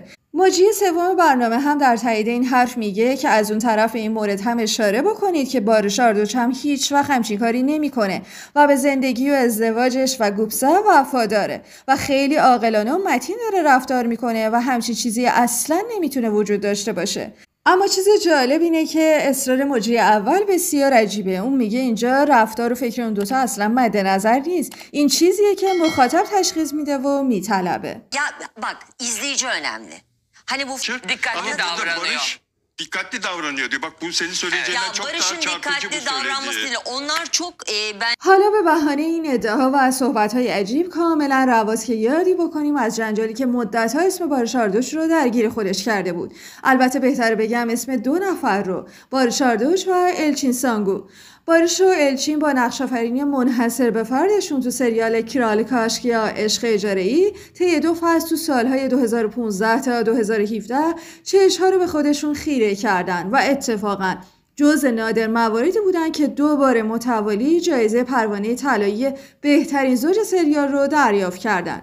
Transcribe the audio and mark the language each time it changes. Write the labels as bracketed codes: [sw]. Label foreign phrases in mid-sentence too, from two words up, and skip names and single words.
[fa] مجری سوم برنامه هم در تایید این حرف میگه که از اون طرف این مورد هم اشاره بکنید که باریش آردوچ هم هیچ وقت همچین کاری نمیکنه و به زندگی و ازدواجش و گوبسه وفاداره و خیلی عاقلانه و متین داره رفتار میکنه و همچین چیزی اصلا نمیتونه وجود داشته باشه. اما چیز جالب اینه که اصرار مجری اول بسیار عجیبه. اون میگه اینجا رفتار و فکر اون دوتا اصلا مد نظر نیست. این چیزیه که مخاطب تشخیص میده و میطلبه. [tr] Ya bak, izleyici önemli. Hani bu dikkatli davranıyor. Dikkatli davranıyor diyor. Bak bu senin söyleyeceğinden çok daha çarpıcı bu dikkatli davranmasıyla onlar çok ben [fa] حالا به بهانه این ادعاها و صحبت‌های عجیب کاملا رواز که یادی بکنیم از جنجالی که مدت‌ها اسم باریش آردوچ رو درگیر خودش کرده بود. البته بهتره بگم اسم دو نفر رو، باریش آردوچ و الچین سانگو. باریش و الچین با نقش‌آفرینی منحصر به فردشون تو سریال کرال کاشک یا عشق اجاره‌ای طی 2 فصل تو سال‌های 2015 تا 2017 چشم‌ها رو به خودشون خیره کردن و اتفاقاً جزء نادر مواردی بودن که 2 بار متوالی جایزه پروانه طلایی بهترین زوج سریال رو دریافت کردن.